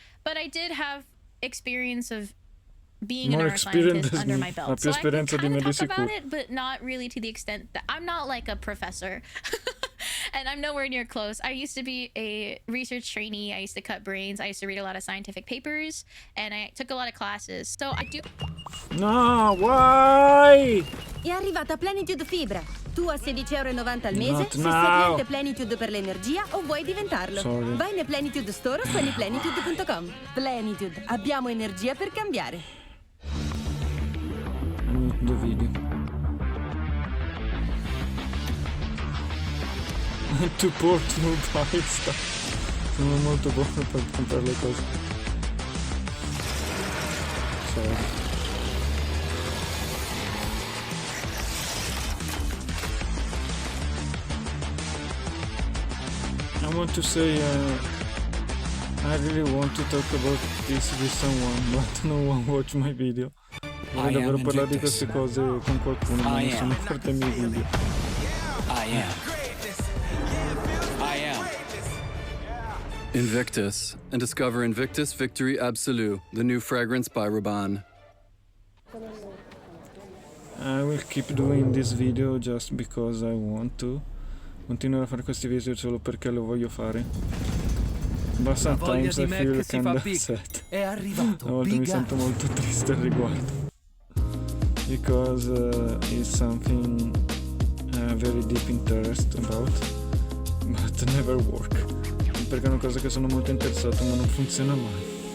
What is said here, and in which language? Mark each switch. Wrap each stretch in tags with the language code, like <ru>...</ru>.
<en>But I did have experience of being a neuroscientist under my belt, so I can kind of talk about it, but not really to the extent that I'm not like a professor. And I'm nowhere near close. I used to be a research trainee. I used to cut brains. I used to read a lot of scientific papers, and I took a lot of classes. So I do. No, why?</en> <it>È arrivata Plenitude Fibra. Tu a 16,90 € al mese,</it> <en>Not</en> <it>se sei</it> <en>now.</en> <it>cliente Plenitude per l'energia o vuoi diventarlo.</it> <en>Sorry.</en> <it>Vai nel Plenitude Store o su anyplenitude.com. Plenitude, abbiamo energia per cambiare.</it> <en>The video. Too poor to buy stuff.</en> <it>Sono molto buono per comprare le cose.</it> <en>Sorry. I want to say I really want to talk about this with someone, but no one watch my video.</en> <it>Vorrei davvero parlare di queste cose con qualcuno, ma nessuno guarda i miei video.</it> <en>I am Invictus, and discover Invictus Victory Absolute, the new fragrance by Rabanne. I will keep doing this video just because I want to.</en> <it>Continuerò a fare questi video solo perché lo voglio fare.</it> <en>But sometimes I feel kinda sad.</en> <it>È arrivato. A volte mi sento molto triste al riguardo.</it> <en>Because it's something very deep interest about, but never work.</en> <it>Perché è una cosa che sono molto interessato ma non funziona mai.</it>